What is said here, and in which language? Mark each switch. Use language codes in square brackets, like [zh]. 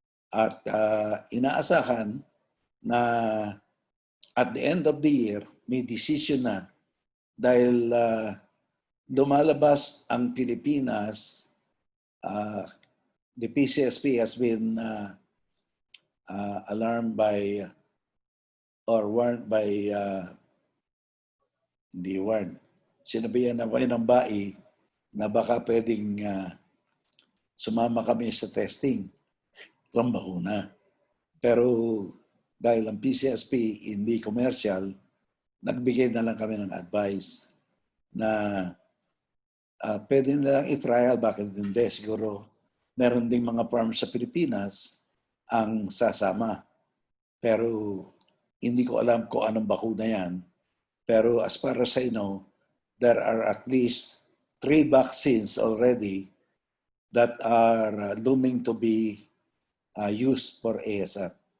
[tl] At inaasahan na [en] at the end of the year, may decision [tl] na dahil lumalabas ang [en] Pilipinas, the PCSP has been alarmed by or warned by hindi warned. [tl] Sinabihan na ng BAI na baka pwedeng sumama kami sa testing ng bakuna. Pero dahil ang PCSP hindi commercial, nagbigay na lang kami ng advice na pwede na lang i-trial, bakit hindi? Siguro meron ding mga farms sa Pilipinas ang sasama. Pero hindi ko alam kung anong bakuna yan. [en] Pero as far as I know, there are at least 3 vaccines already that are looming to be used for ASF.